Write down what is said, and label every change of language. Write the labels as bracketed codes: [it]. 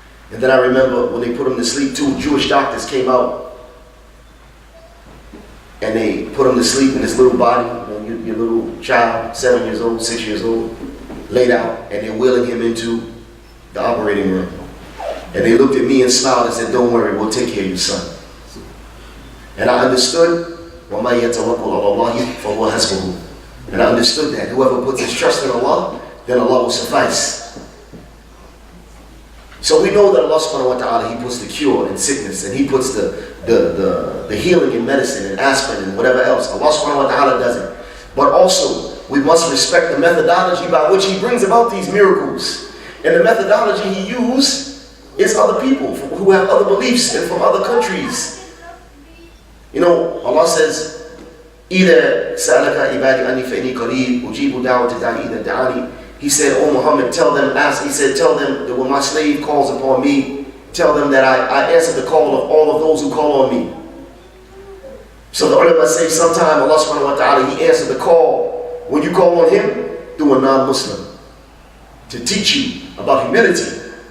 [en] And then I remember when they put him to sleep, 2 Jewish doctors came out, and they put him to sleep in his little body, your little child, 7 years old, 6 years old, laid out, and they're wheeling him into the operating room. And they looked at me and smiled and said, don't worry, we'll take care of your son. And I understood, [ar] وَمَا يَتَوَكَّلْ عَلَى اللَّهِ فَهُوَ حَسْبُهُ. [en] And I understood that whoever puts his trust in Allah, then Allah will suffice. So we know that Allah subhanahu wa ta'ala, He puts the cure in sickness, and He puts the healing in medicine and aspirin and whatever else. Allah subhanahu wa ta'ala does it. But also, we must respect the methodology by which He brings about these miracles. And the methodology He used is other people who have other beliefs and from other countries. You know, Allah says, [ar] إِذَا سَأَلَكَ عِبَادِي أَنِّي فَإِنِّي قَرِيبٌ أُجِيبُ دَعْوَةَ الدَّاعِ إِذَا دَعَانِ. [en] He said, oh Muhammad, tell them that when my slave calls upon me, tell them that I answer the call of all of those who call on me. So the ulama say sometime Allah subhanahu wa ta'ala, He answered the call when you call on Him through a non-Muslim to teach you about humility.